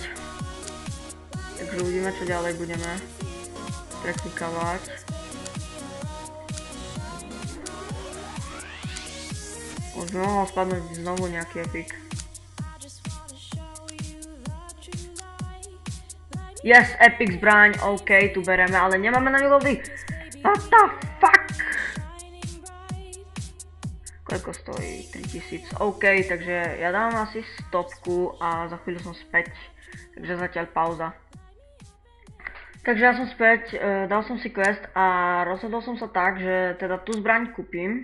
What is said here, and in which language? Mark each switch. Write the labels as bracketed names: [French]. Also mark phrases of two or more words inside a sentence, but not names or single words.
[Slovak] Takže uvidíme, čo ďalej budeme preklikávať. Už by mohol spadnúť znovu nejaký epic. Yes, epic zbraň, OK, tu bereme, ale nemáme na reloady. [English] What the fuck? [Slovak] Koľko stojí? 3000. OK, takže ja dám asi stopku a za chvíľu som späť. Takže zatiaľ pauza. Takže ja som späť, dal som si quest a rozhodol som sa tak, že teda tú zbraň kúpim.